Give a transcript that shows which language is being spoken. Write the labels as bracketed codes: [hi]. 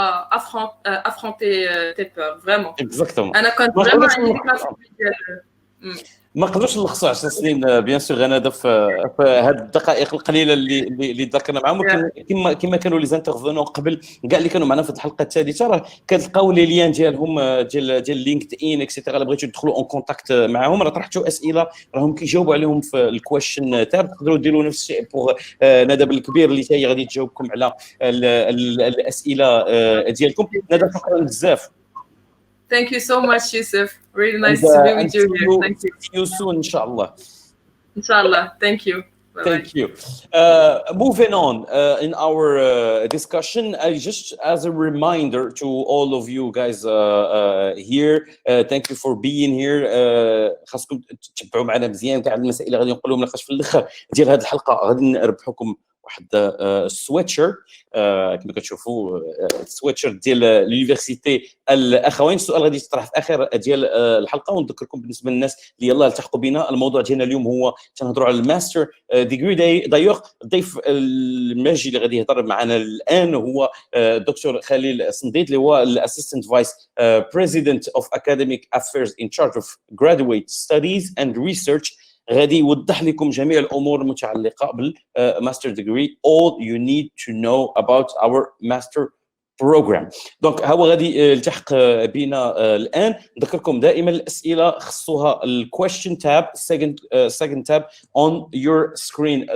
[fr] affronter tes peurs vraiment. Exactement. [ar] انا كنت vraiment ما نقدروش نلخصوا 10 سنين بيان سور غنادة في هاد الدقائق القليله اللي ذكرنا معهم. كما كانوا لي زانترفونون قبل كاع اللي كانوا معنا في الحلقه الثالثه، راه كتلقاو لي ليان ديالهم ديال لينكد ان اكسيتيرا. الا بغيتوا تدخلوا اون كونتاكت معهم، راه طرحتوا اسئله راهم كيجاوبوا عليهم في الكويشن تاب. تقدروا ديروا نفس الشيء بوغ ندى الكبير اللي هي غادي تجاوبكم على الاسئله ديالكم. ندى شكرا بزاف. [en] Thank you so much, Youssef. Really nice to be with you here. Thank you. See you soon, inshallah. Inshallah. Thank you. Bye-bye. Thank you. Moving on in our discussion, just as a reminder to all of you guys here, thank you for being here. [ar] خاصكم تتبعوا معنا مزيان كاع المسائل اللي غادي نقولهم لقاش في الاخر ديال هذه الحلقه غادي نربحوكم واحد السويتشر كما كتشوفوا، السويتشر ديال اليونيفرسيتي الاخوين. السؤال غادي يطرح في اخر ديال الحلقه، ونذكركم بالنسبه للناس اللي يلاه التحقوا بنا، الموضوع ديالنا اليوم هو تنهضروا على الماستر ديغري. دايوغ الضيف الماجي اللي غادي يهضر معنا الان هو دكتور خليل صنديد، اللي هو الاسيستنت فايس بريزيدنت اوف اكاديميك افيرز ان تشارج اوف جرادويت ستاديز اند ريسيرش. غادي يوضح لكم جميع الامور المتعلقه بالماستر ديجري. [en] all you need to know about our master program. [ar] دونك هو غادي يلتحق بنا الان. نذكركم دائما الاسئله خصوها الكويشن تاب [en] second tab on your screen.